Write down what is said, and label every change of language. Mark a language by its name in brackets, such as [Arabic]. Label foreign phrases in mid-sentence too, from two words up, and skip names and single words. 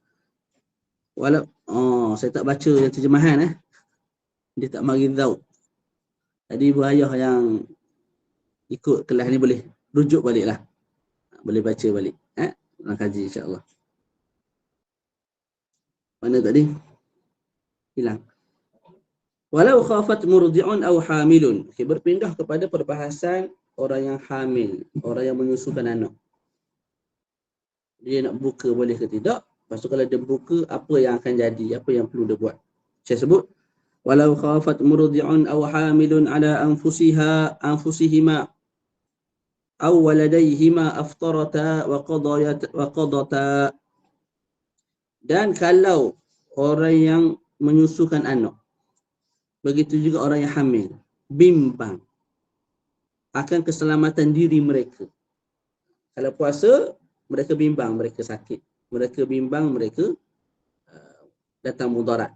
[Malay] Saya tak baca yang terjemahan dia tak mari tahu. Jadi ibu ayah yang ikut kelas ni boleh rujuk balik lah. Boleh baca balik. Nak kaji insya-Allah. Mana tadi? Hilang. [Arabic] ولو خافت مرضع أو حامل. [Malay] Okay, berpindah kepada perbahasan orang yang hamil, orang yang menyusukan anak. Dia nak buka boleh ke tidak? Lepas tu kalau dia buka, apa yang akan jadi? Apa yang perlu dia buat? Saya sebut, [Arabic] ولو خافت مرضع أو حامل على أنفسهما أو ولديهما أفطرتا وقضتا. [Malay] Dan kalau orang yang menyusukan anak, begitu juga orang yang hamil, bimbang akan keselamatan diri mereka. Kalau puasa, mereka bimbang, mereka sakit. Mereka bimbang, mereka datang mudarat.